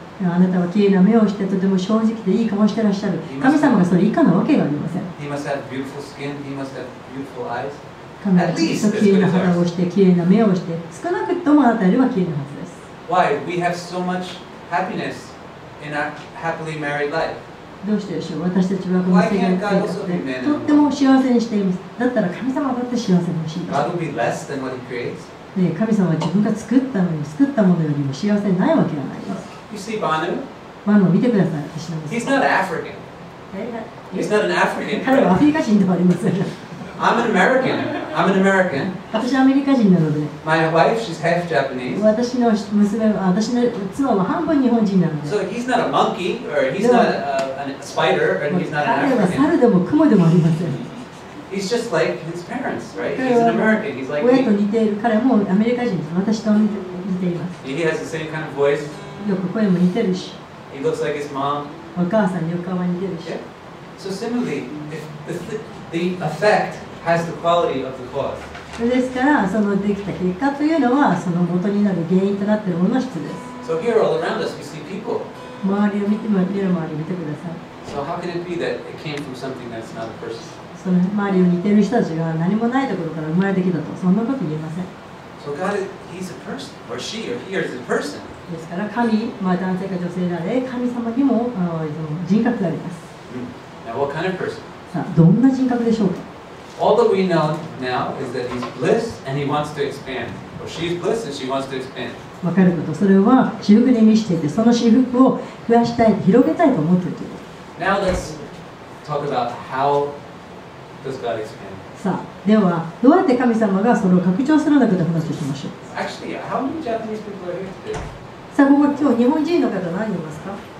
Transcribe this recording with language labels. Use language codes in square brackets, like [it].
[ja] せん。あなたは綺麗な目をしてとても正直でいい顔をしてらっしゃる。神様がそれ以下なわけがありません。 [en] He must have beautiful skin. He must have beautiful eyes. [ja] 神はきっと綺麗な肌をして、綺麗な目をして、少なくともあなたよりは綺麗なはずです。 [en] Why? We have so much happiness in our happily married life. [ja] どうしてでしょう。私たちはこの世界生活でとっても幸せにしています。だったら神様だって幸せに欲しいです。 [en] God will be less than what He creates. [ja] で、神様は自分が作ったのに、作ったものよりも幸せにないわけがないです。 [en] You see Banu? [ja] マヌを見てください。私の [en] He's not African. He's not an African. [ja] 彼はアフリカ人ではありません。 [en] I'm an American. I'm an American. [ja] 私はアメリカ人なので、 [en] My wife, she's half Japanese. [ja] 私の妻は半分日本人なので、 [en] So he's not a monkey, or he's not a spider, and he's not [ja] 彼 [en] an [ja] は [en] African. [ja] 猿でも雲でもありません。 [en] He's just like his parents, right? He's an American. He's like [ja] 親と [en] me. [ja] 似ている、彼もアメリカ人です。私と似ています。 [en] He has the same kind of voice. [ja] よく声も似てるし、 [en] He looks like his mom. [ja] お母さんにお顔は似てるし。 [en] Yeah. So similarly, if the effect has the quality of the cause. [ja] ですから、そのできた結果というのは、その元になる原因となっているものの質です。 [en] So here all around us, we see people. [ja] 周りを見て、目の周りを見てください。 [en] So how can it be that it came from something that's not a person? [ja] その周りを似ている人たちが何もないところから生まれてきたと、そんなこと言えません。 [en] So God, He's a person, or she, or he, or is a person. [ja] ですから神、男性か女性であれ、神様にも人格があります。 [en] Now, what kind of person? [ja] さあ、どんな人格でしょうか。 [en] All that we know now is that He's bliss and He wants to expand, or she's bliss and she wants to expand. [ja] 分かること、それは私服に満ちていて、その私服を増やしたい、広げたいと思っているというこ [en] Now let's talk about how does God expand. [ja] と。さあ、では、どうやって神様がそれを拡張するのかと話していきましょう。 [en] Actually, how many Japanese people are here today? [ja] さあ、ここ今日日本人の方何人いますか。